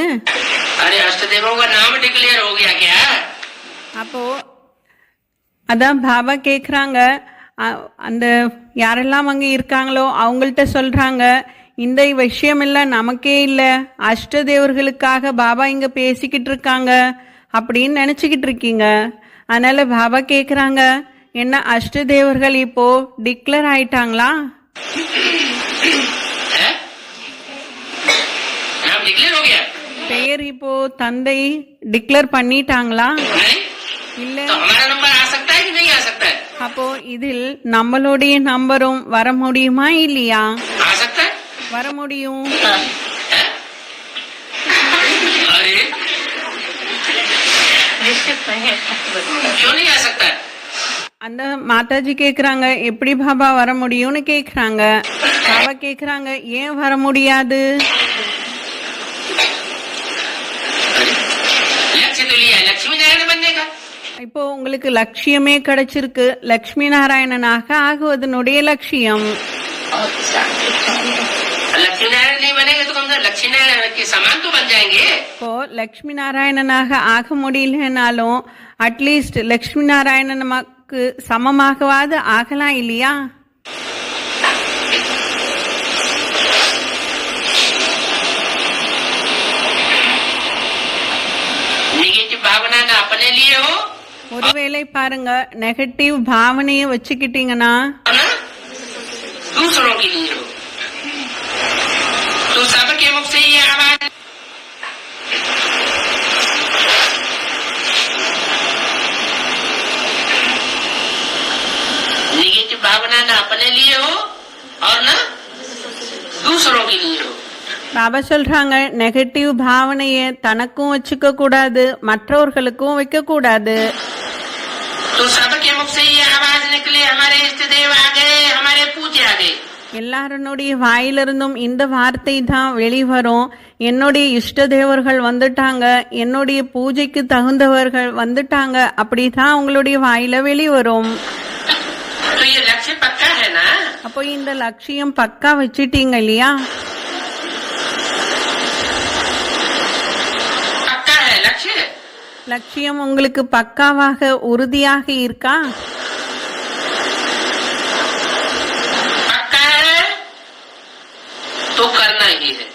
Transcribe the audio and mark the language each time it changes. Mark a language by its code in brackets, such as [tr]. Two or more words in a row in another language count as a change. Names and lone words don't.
[hi] अरे अष्टदेवों का नाम डिक्लेयर हो गया क्या? [ta] அப்போ அதான் பாபா கேக்குறாங்க, அந்த யாரெல்லாம் அங்க இருக்காங்களோ அவங்கள்ட்ட சொல்றாங்க, இந்த விஷயம் எல்லாம் நமக்கே இல்ல, அஷ்டதேவர்களுக்காக பாபா இங்க பேசிக்கிட்டு இருக்காங்க அப்படின்னு நினைச்சுக்கிட்டு இருக்கீங்க. அதனால பாபா கேக்குறாங்க, என்ன அஷ்டதேவர்கள் இப்போ டிக்ளேர் ஆயிட்டாங்களா? [hi] नाम डिक्लेयर हो गया? [ta] பெயர் இப்போ தந்தை டிக்ளேர் பண்ணிட்டாங்களா? [hi] नहीं? [ta] இல்ல. [hi] तो हमारा नंबर आ सकता है कि नहीं आ सकता है? [ta] அப்போ இதில் நம்மளுடைய நம்பரும் வர முடியுமா இல்லையா? [hi] आ सकता है. [ta] வர முடியும். [hi] अरे क्यों नहीं आ सकता? [ta] அந்த மாதாஜி கேக்குறாங்க, எப்படி பாபா வர முடியும்னு கேக்குறாங்க. பாபா கேக்குறாங்க, ஏன் வர முடியாது? [hi] लक्ष्य तो लिया, लक्ष्मी नारायण बनने का. [ta] இப்போ உங்களுக்கு லட்சியமே கிடைச்சிருக்கு, லட்சுமி நாராயணனாக ஆகுவதனுடைய லட்சியம். [hi] लक्ष्मी नारायण नहीं बनेंगे तो कम से कम लक्ष्मी नारायण के समान तो बन जाएंगे. [ta] இப்போ லட்சுமி நாராயணனாக ஆக முடியலனாலும் அட்லீஸ்ட் லட்சுமி நாராயணனுக்கு சமமாகவாது ஆகலாம் இல்லையா? [hi] नेगेटिव भावना ना अपने लिए हो, [ta] ஒருவேளை பாருங்க, நெகட்டிவ் பாவனையை வச்சுக்கிட்டீங்கன்னா [hi] ना दूसरों के लिए हो. तो सबके मुख से ये आवाज, नेगेटिव भावना ना अपने लिए हो और ना दूसरों के लिए हो. [ta] பாபா சொல்றாங்க, நெகட்டிவ் பாவனையை தனக்கும் வச்சுக்க கூடாது, மற்றவர்களுக்கும் வைக்க கூடாது. [hi] तो सबके मुख से ये आवाज निकले, हमारे इष्ट देव आ गए, हमारे पूज्य आ गए. [ta] எல்லாருடைய வாயிலிருந்தும் இந்த வார்த்தை தான் வெளிவரும், என்னுடைய இஷ்ட தேவர்கள் வந்துட்டாங்க, என்னுடைய பூஜைக்கு தகுந்தவர்கள் வந்துட்டாங்க, அப்படிதான் உங்களுடைய வாயில வெளிவரும். [hi] तो ये लक्ष्य पक्का है ना? [ta] அப்போ இந்த லட்சியம் பக்கா வச்சிட்டீங்க இல்லையா? லட்சியம் உங்களுக்கு பக்காவாக உறுதியாக இருக்கா? [hi] पक्का है तो करना ही है।